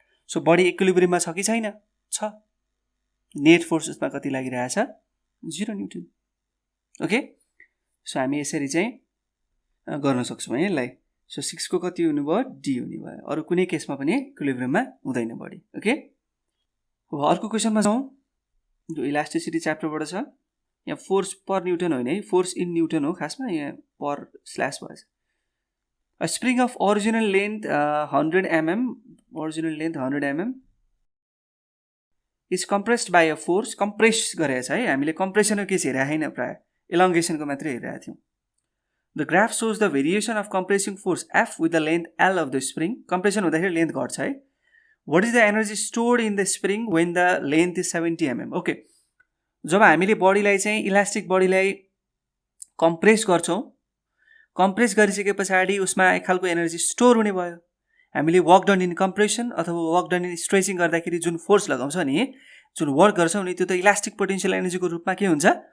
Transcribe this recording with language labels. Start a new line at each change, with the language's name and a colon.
Nepali: So body इक्विलिब्रियममा छ कि छैन, छ. नेट फोर्स उसमा कति लागिरहेछ 0 न्युटन. ओके, सो हामी यसरी चाहिँ गर्न सक्छौँ है यसलाई. सो 6 को कति हुनु भयो, डी हुने भयो. अरू कुनै केसमा पनि इक्विलिब्रियममा हुँदैन बडी. ओके, अर्को क्वेसनमा जाउँ जो इलास्टिसिटी च्याप्टरबाट छ. यहाँ फोर्स पर न्युटन होइन है, फोर्स इन न्युटन हो खासमा, यहाँ पर स्ल्यास भएछ.
English: A spring of original length 100 mm, original length 100 mm is compressed by a force.
Nepali: Compress गरेको छ है, हामीले कम्प्रेसनको केस हेरेको छैन, प्रायः एलोङ्गेसनको मात्रै हेरिरहेको थियौँ.
English: The graph shows the variation of compressing force F with the length L of the spring.
Nepali: Compression हुँदाखेरि लेन्थ घट्छ है.
English: What is the energy stored in the spring when the length is 70 mm? Okay.
Nepali: जब हामीले बडीलाई चाहिँ elastic बडीलाई compress गर्छौँ, compress गरिसके पछाडि उसमा एक खालको एनर्जी स्टोर हुने भयो। हामीले वर्क डन इन कम्प्रेसन अथवा वर्क डन इन स्ट्रेचिङ गर्दाखेरि जुन फोर्स लगाउँछ नि, जुन वर्क गर्छौँ नि, त्यो त इलास्टिक पोटेन्शियल एनर्जीको रूपमा के हुन्छ?